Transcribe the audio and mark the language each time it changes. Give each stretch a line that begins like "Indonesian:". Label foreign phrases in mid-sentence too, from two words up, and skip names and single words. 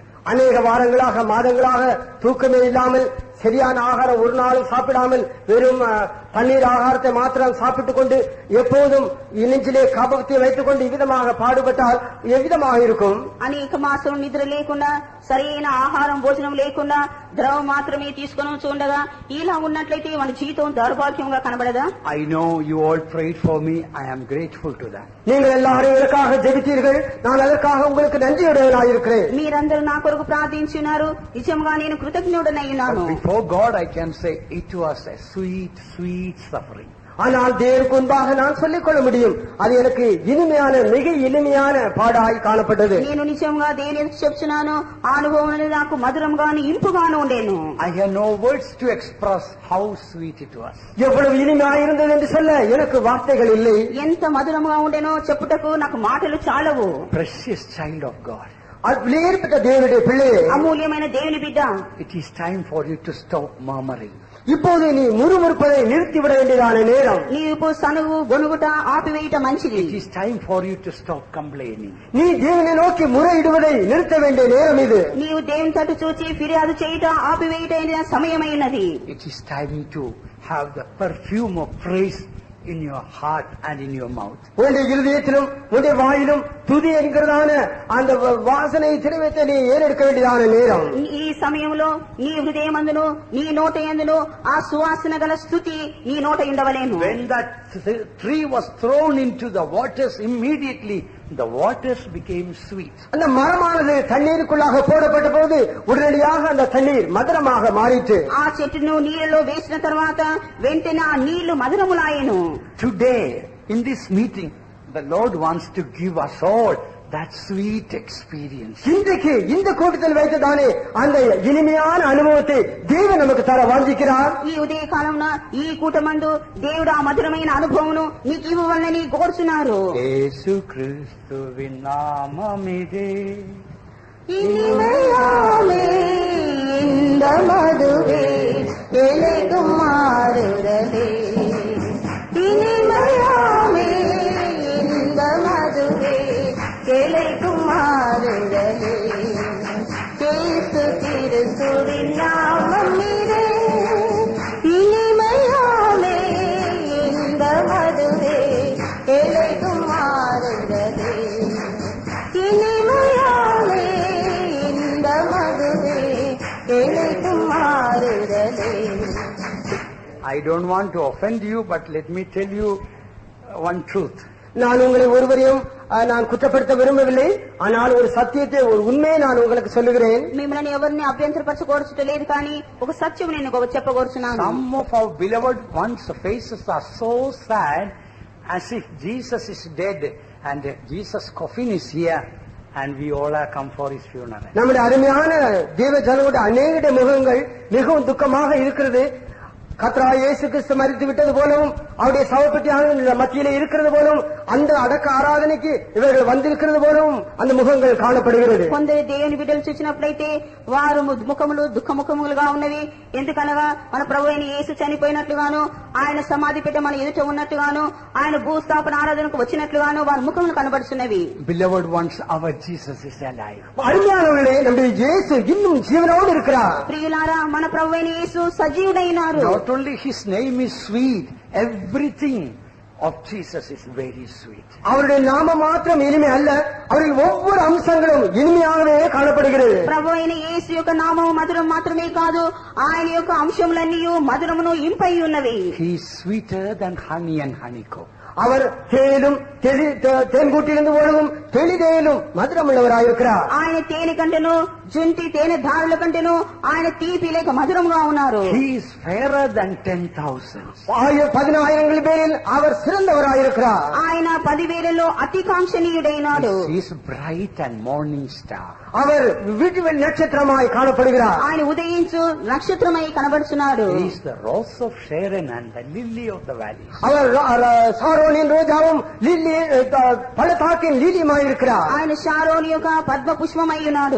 Tamil: அநேக வாரங்களாக மாதங்களாக தூக்கமே இல்லாமல் சரியான ஆகாரம் ஒரு நாளும் சாப்பிடாமல் வெறும் தண்ணீர் ஆகாரத்தை மாத்திரம் சாப்பிட்டுக் கொண்டு எப்போதும் நெஞ்சிலே காபத்தை வைத்துக் கொண்டு இவ்விதமாக பாடுபட்டால் எவ்விதமாக இருக்கும்?
Telugu: అనేక మాసం నిద్ర లేకుండా సరైన ఆహారం భోజనం లేకుండా ద్రవం మాత్రమే తీసుకొని చూడగా ఇలా ఉన్నట్లయితే మన జీవితం దౌర్భాగ్యంగా కనబడదా?
English: I know you all prayed for me. I am grateful to that.
Tamil: நீங்கள் எல்லாரும் எனக்காக ஜெபித்தீர்கள். நான் அதற்காக உங்களுக்கு நன்றியுடையவனாயிருக்கிறேன்.
Telugu: మీరందరూ నా కొరకు ప్రార్థించున్నారు. నిజంగా నేను కృతజ్ఞుడనై ఉన్నాను.
English: Before God I can say it was a sweet, sweet suffering.
Tamil: ஆனால் தேவனுக்கு முன்பாக நான் சொல்லிக் கொள்ள முடியும், அது எனக்கு இனிமையான மிக இனிமையான பாடாய் காணப்பட்டது.
Telugu: నేను నిజంగా దేవునికి చెప్తున్నాను, ఆ అనుభవం అనేది నాకు మధురంగాను ఇంపుగాను ఉండేను.
English: I have no words to express how sweet it was.
Tamil: எவ்வளவு இனிமையாக இருந்தது என்று சொல்ல எனக்கு வார்த்தைகள் இல்லை.
Telugu: ఎంత మధురంగా ఉండేనో చెప్పుటకు నాకు మాటలు చాలవు.
English: Precious child of God,
Tamil: விலையேற்பட்ட தேவனுடைய பிள்ளையே,
Telugu: అమూల్యమైన దేవుని బిడ్డ,
English: it is time for you to stop murmuring.
Tamil: இப்போது நீ முறுமுறுப்பதை நிறுத்திவிட வேண்டியதான நேரம்.
Telugu: నీవు సనుగు గొనుగుట ఆపివేయట మంచిది.
English: It is time for you to stop complaining.
Tamil: நீ தேவனை நோக்கி முறையிடுவதை நிறுத்த வேண்டிய நேரம் இது.
Telugu: నీవు దేవుని తట్టు చూచి ఫిర్యాదు చేయుట ఆపివేయట అయిన సమయమైనది.
English: It is time to have the perfume of praise in your heart and in your mouth.
Tamil: உன்னுடைய இருதயத்திலும் உன்னுடைய வாயிலும் துதி என்கிறதான அந்த வாசனை திரவியத்தை நீ ஏறெடுக்க வேண்டியதான நேரம்.
Telugu: ఈ సమయంలో నీ హృదయమందును నీ నోట యందును ఆ సువాసన గల స్తుతి నీ నోట ఉండవలేను.
English: When that tree was thrown into the waters, immediately the waters became sweet.
Tamil: அந்த மரமானது தண்ணீருக்குள்ளாக போடப்பட்ட போது உடனடியாக அந்த தண்ணீர் மதுரமாக மாறிற்று.
Telugu: ఆ చెట్టును నీళ్ళలో వేసిన తర్వాత వెంటనే ఆ నీళ్లు మధురములాయెను.
English: Today, in this meeting, the Lord wants to give us all that sweet experience.
Tamil: இன்றைக்கு இந்த கூட்டத்தில் வைத்ததானே அந்த இனிமையான அனுபவத்தை தேவன் நமக்கு தர வாஞ்சிக்கிறார்.
Telugu: ఈ ఉదయ కాలంన ఈ కూటమందు దేవుడు ఆ మధురమైన అనుభవమును నీకు ఇవ్వవలనని కోరుచున్నారు.
Tamil: இயேசு கிறிஸ்துவின் நாமமிதே இனிமையாமே இந்த மதுவே எலைக்கும் மாறுதலே. இனிமையாமே இந்த மதுவே எலைக்கும் மாறுதலே. இயேசு கிறிஸ்துவின் நாமமிலே. இனிமையாமே இந்த மதுவே எலைக்கும் மாறுதலே. இனிமையாமே இந்த மதுவே எலைக்கும் மாறுதலே.
English: I don't want to offend you, but let me tell you one truth.
Tamil: நான் உங்களை ஒருவரையும் நான் குற்றப்படுத்த விரும்பவில்லை. ஆனால் ஒரு சத்தியத்தை, ஒரு உண்மையை நான் உங்களுக்கு சொல்லுகிறேன்.
Telugu: మిమ్మల్ని ఎవరిని అభ్యంతరపరచకూడదు కానీ ఒక సత్యం నేను చెప్పకూర్చున్నాను.
English: Some of our beloved ones' faces are so sad, as if Jesus is dead and Jesus' coffin is here and we all are come for his funeral.
Tamil: நம்முடைய அருமையான தேவ ஜனங்களுடைய அநேக முகங்கள் மிகவும் துக்கமாக இருக்கிறது. கர்த்தராகிய இயேசு கிறிஸ்து மரித்து விட்டது போலவும் அவருடைய சவப்பெட்டியானது மத்தியிலே இருக்கிறது போலவும் அந்த அடக்க ஆராதனைக்கு இவர்கள் வந்திருக்கிறது போலவும் அந்த முகங்கள் காணப்படுகிறது.
Telugu: కొందరు దేవుని బిడ్డలు చూసినట్లయితే వారు ముఖములు దుఃఖముఖములుగా ఉన్నవి. ఎందుకనగా మన ప్రభు అయిన యేసు చనిపోయినట్లుగాను, ఆయన సమాధి పెట్ట మన ఎదుట ఉన్నట్టుగాను, ఆయన భూస్థాపన ఆరాధనకు వచ్చినట్లుగాను వారి ముఖములు కనబడుతున్నవి.
English: Beloved ones, our Jesus is alive.
Tamil: அருமையானவர்களே, நம்முடைய இயேசு இன்னும் ஜீவனோடு இருக்கிறார்.
Telugu: ప్రియులారా, మన ప్రభు అయిన యేసు సజీవుడైనారు.
English: Not only his name is sweet, everything of Jesus is very sweet.
Tamil: அவருடைய நாமம் மாத்திரம் இனிமை அல்ல, அவரின் ஒவ்வொரு அம்சங்களும் இனிமையாகவே காணப்படுகிறது.
Telugu: ప్రభు అయిన యేసు యొక్క నామము మధురం మాత్రమే కాదు, ఆయన యొక్క అంశములన్నీ మధురమును ఇంపై ఉన్నవి.
English: He is sweeter than honey and honeycomb.
Tamil: அவர் தேனும் தேன்கூட்டிலிருந்து ஒழுகும் தெளிதேனும் மதுரமுள்ளவராயிருக்கிறார்.
Telugu: ఆయన తేనె కంటేను జుంటి తేనె ధారల కంటేను ఆయన తీపి లేక మధురంగా ఉన్నారు.
English: He is fairer than 10,000.
Tamil: 10,000 பேரில் அவர் சிறந்தவராயிருக்கிறார்.
Telugu: ఆయన 10,000లో అతి కాంక్షణీయుడైనాడు.
English: He is bright and morning star.
Tamil: அவர் விடிவெள் நட்சத்திரமாய் காணப்படுகிறார்.
Telugu: ఆయన ఉదయించు నక్షత్రమై కనబడుచున్నాడు.
English: He is the rose of Sharon and the lily of the valley.
Tamil: அவர் சாரோனின் ரோஜாவும் லில்லி பள்ளத்தாக்கின் லில்லியுமாயிருக்கிறார்.
Telugu: ఆయన షారోని యొక్క పద్మ పుష్పమై ఉన్నాడు.